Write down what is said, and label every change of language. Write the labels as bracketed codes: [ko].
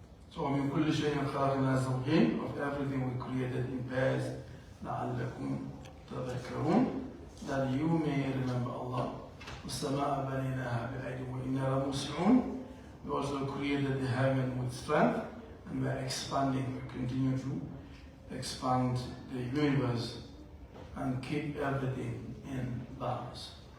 [en] So [ar] ومن كل شيء خلقنا زوجين, [en] of everything we created in pairs [ar] لعلكم تذكرون, [en] that you may remember Allah. [ar] والسماء بنيناها بأيد وإنا لموسعون. [en] We also created the heaven with strength, and we are expanding. We continue to expand the universe and keep everything in balance.